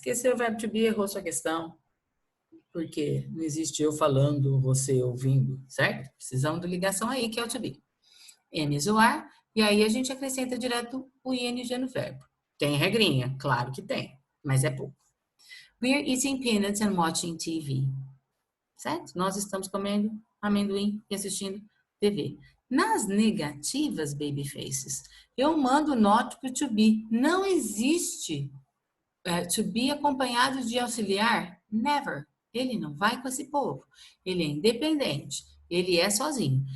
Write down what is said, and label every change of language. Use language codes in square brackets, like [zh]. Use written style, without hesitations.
[pt] Esqueceu o verbo to be, errou sua questão, porque não existe eu falando, você ouvindo, certo? Precisamos de ligação aí, que é o to be. Am is o are, e aí a gente acrescenta direto o ing no verbo. Tem regrinha? Claro que tem, mas é pouco. [en] We're eating peanuts and watching TV. [pt] Certo? Nós estamos comendo amendoim e assistindo TV. Nas negativas, [en] baby faces, [pt] eu mando not pro to be. Não existe to be acompanhado de auxiliar. [en] Never. [pt] Ele não vai com esse povo. Ele é independente. Ele é sozinho.